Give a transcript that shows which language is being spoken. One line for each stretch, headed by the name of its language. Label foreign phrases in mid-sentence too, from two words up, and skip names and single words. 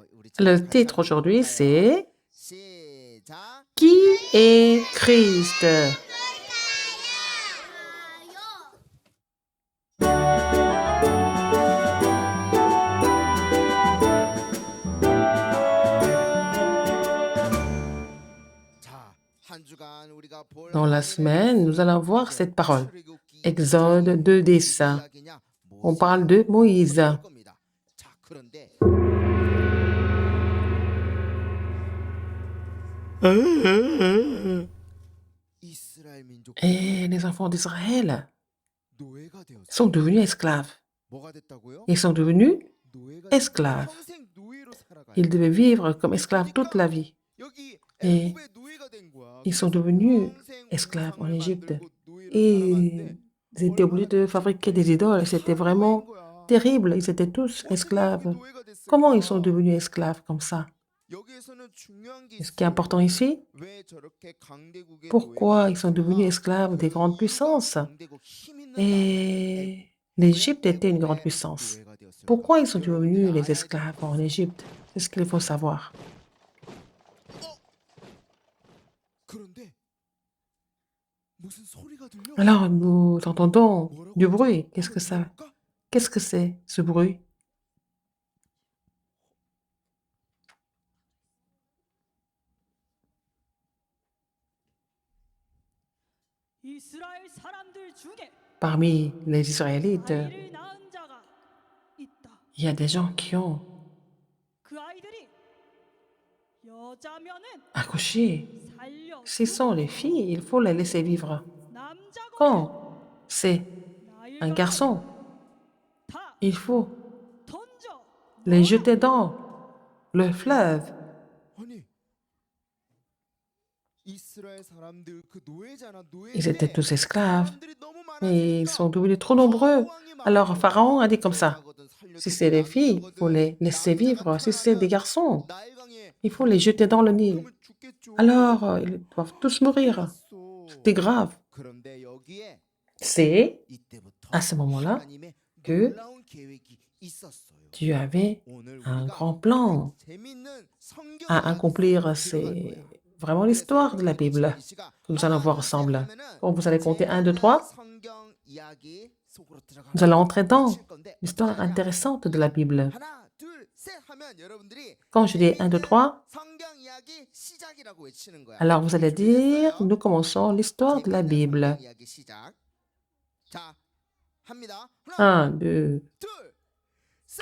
Korean: 우리 제목
French: Le
Korean: 같이
French: titre
Korean: 한번
French: aujourd'hui,
Korean: 읽어볼까요?
French: c'est
Korean: 시작.
French: Qui est Christ?
Korean: 자, 한 주간 우리가 볼
French: Dans la semaine, nous allons voir cette parole. Exode 2:10. On parle de Moïse.
Korean: 자, 그런데 이스라엘 민족
French: Et les enfants d'Israël
Korean: 노예가 되었어요.
French: sont devenus esclaves.
Korean: 뭐가 됐다고요?
French: Ils sont devenus
Korean: 노예가
French: esclaves.
Korean: 평생 노예로 살아가요.
French: Ils devaient vivre comme esclaves toute la vie.
Korean: 여기
French: Et
Korean: 애굽의 노예가 된 거야.
French: ils sont devenus
Korean: 평생
French: esclaves en
Korean: 우상을
French: Égypte.
Korean: 만들고 노예로
French: Et
Korean: 살아갔는데
French: ils étaient obligés de fabriquer des idoles. C'était vraiment terrible. Ils étaient tous esclaves.
Korean: 노예가
French: Comment ils sont
Korean: 됐을까?
French: devenus esclaves comme ça?
Korean: 여기에서는 중요한 게
French: Et ce qui est
Korean: 있어요.
French: important ici,
Korean: 왜 저렇게 강대국의
French: pourquoi
Korean: 노예가
French: ils sont devenus
Korean: 됐을까?
French: esclaves des grandes
Korean: 그
French: puissances?
Korean: 유다 강대국 힘 있는
French: Et l'Égypte était une grande puissance. Pourquoi ils sont devenus les esclaves en Égypte? C'est ce qu'il faut savoir.
Korean: 그런데 무슨 소리가 들려?
French: Alors, nous entendons
Korean: 뭐라고
French: du
Korean: 하지?
French: bruit.
Korean: 한번
French: Qu'est-ce que ça?
Korean: 들어볼까?
French: Qu'est-ce que c'est, ce bruit?
Korean: 이스라엘 사람들 중에
French: Parmi les Israélites,
Korean: 아이를 낳은 자가 있다.
French: il y a des gens qui ont
Korean: 그 아이들이 여자면은
French: accouché.
Korean: 살려
French: Si ce sont les filles, il faut les laisser vivre.
Korean: 남자고
French: Quand c'est un garçon,
Korean: 다
French: il faut
Korean: 던져
French: les jeter dans le fleuve.
Korean: 아니 이스라엘 사람들 그 노예잖아
French: Ils étaient
Korean: 노예인데
French: tous esclaves,
Korean: 사람들이 너무
French: mais ils sont
Korean: 많아지니까
French: devenus trop nombreux.
Korean: 왕이
French: Alors
Korean: 말하는
French: Pharaon
Korean: 거야.
French: a dit comme ça,
Korean: 여자거든 살려주고
French: si c'est des filles, il faut les laisser vivre. Si c'est des garçons,
Korean: 나일강에
French: il faut les jeter dans le Nil.
Korean: 그러면 죽겠죠.
French: Alors ils doivent tous mourir. C'était grave.
Korean: 그런데 여기에
French: C'est
Korean: 이때부터
French: à ce moment-là
Korean: 하나님의
French: que
Korean: 놀라운 계획이 있었어요.
French: Dieu avait
Korean: 오늘
French: un
Korean: 우리가
French: grand plan
Korean: 재밌는 성경
French: à
Korean: 이야기
French: accomplir.
Korean: 들어갈
French: C'est
Korean: 거야.
French: vraiment l'histoire de la Bible que nous allons voir ensemble. Quand vous allez compter 1, 2, 3,
Korean: 성경 이야기 속으로 들어가는
French: nous allons entrer dans
Korean: 미칠 건데
French: l'histoire intéressante de la Bible.
Korean: 하나, 둘, 셋 하면 여러분들이
French: Quand je dis 1, 2, 3,
Korean: 성경 이야기 시작이라고 외치는 거야.
French: alors vous allez dire,
Korean: 준비됐어요?
French: nous commençons l'histoire de la
Korean: 재밌는
French: Bible.
Korean: 성경 이야기 시작. 자, 합니다. 하나,
French: 1, 2,
Korean: 둘, 셋.